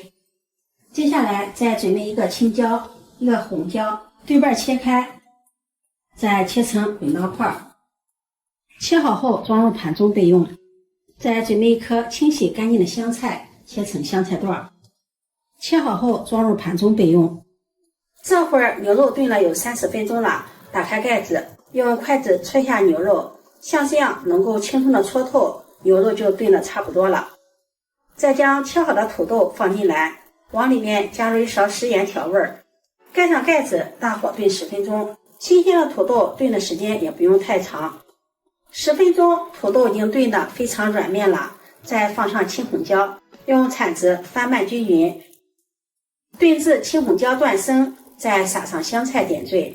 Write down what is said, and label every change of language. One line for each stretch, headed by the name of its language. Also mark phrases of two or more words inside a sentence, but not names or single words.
Chinese: 接下來再準備1個青椒、1個紅椒，對半切開，再切成滾刀塊，切好後裝入盤中備用。再準備一顆清洗乾淨的香菜，切成香菜段，切好後裝入盤中備用。這會兒牛肉燉了有30分鐘了，打開蓋子，用筷子戳一下牛肉，像這樣能夠輕鬆的戳透，牛肉就炖得差不多了。再将切好的土豆放進来，往裡面加入一勺食鹽調味，蓋上蓋子，大火炖10分鐘。新鮮的土豆炖的時間也不用太長，10分鐘土豆已經炖得非常軟面了，再放上青红椒，用铲子翻拌均匀，炖至青红椒断生，再撒上香菜点綴。